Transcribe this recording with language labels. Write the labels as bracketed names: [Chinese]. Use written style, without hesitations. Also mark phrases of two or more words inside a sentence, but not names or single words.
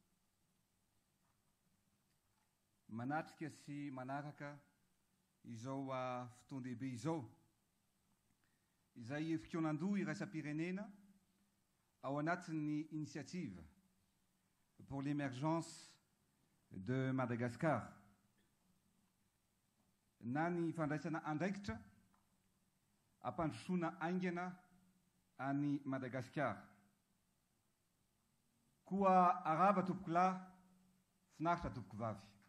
[Malagasy] manatrika sy manaraka izao fotoan-dehibe izao izay fikonan-doha iraisam-pirenena ao anatin'ny initiative pour l'émergence de Madagascar. Na ny fandraisana andraikitra ampandrosoana aingana any Madagasikara. Koa arava tompoko lahy, finaritra tompoko vavy.